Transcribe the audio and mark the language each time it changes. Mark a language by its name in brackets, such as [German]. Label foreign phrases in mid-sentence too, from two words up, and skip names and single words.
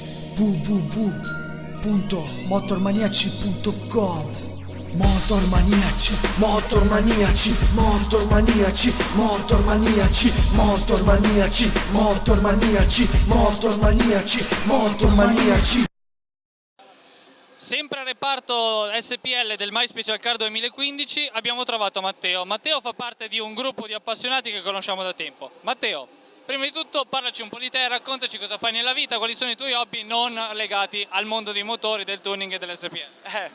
[Italian] www.motormaniaci.com. Motormaniaci, motormaniaci, motormaniaci, motormaniaci, motormaniaci, motormaniaci, motormaniaci, motormaniaci. Sempre al reparto SPL del My Special Car 2015 abbiamo trovato Matteo. Matteo fa parte di un gruppo di appassionati che conosciamo da tempo. Matteo, prima di tutto parlaci un po' di te, raccontaci cosa fai nella vita, quali sono i tuoi hobby non legati al mondo dei motori, del tuning e dell'SPL.